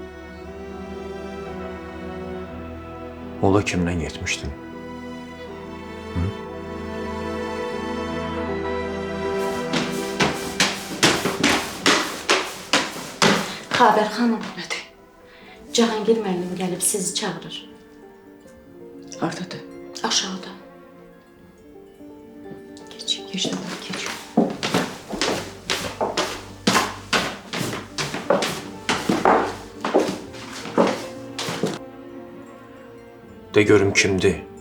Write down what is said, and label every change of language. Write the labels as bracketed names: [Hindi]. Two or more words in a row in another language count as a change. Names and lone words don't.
[Azerbaijani] Ola kimdən getmişdin? Xavər xanım. Nədir? Cahangir müəllim gəlib sizi çağırır. Hardadır? Aşağıda. [Turkish] Geç, geç de bak, geç. [Azerbaijani] De görüm kimdir?